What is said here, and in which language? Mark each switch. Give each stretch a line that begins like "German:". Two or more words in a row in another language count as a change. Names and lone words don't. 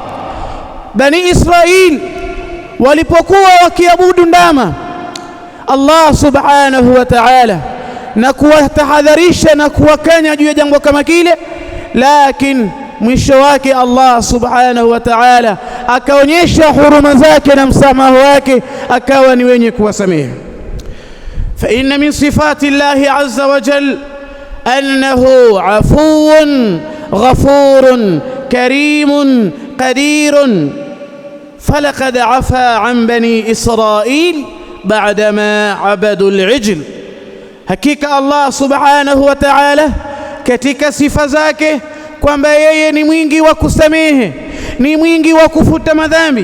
Swahili: Bani Israil walipokuwa wakiabudu ndama Allah
Arabic: سبحانه وتعالى
Swahili: na kuwatahadharisha na kuwakanya juu ya jambo kama kile, lakini mwisho wake Allah
Arabic: سبحانه وتعالى
Swahili: akaonyesha huruma zake na msamaha wake, akawa ni wenye kuwasamehe.
Arabic: فإن من صفات الله عز وجل أنه عفو غفور كريم قادر، فلقد عفا عن بني إسرائيل بعدما عبدوا العجل.
Swahili: Hakika Allah
Arabic: سبحانه وتعالى
Swahili: katika sifa zake kwamba yeye ni mwingi wa kusamehe, ni mwingi wa kufuta madhambi.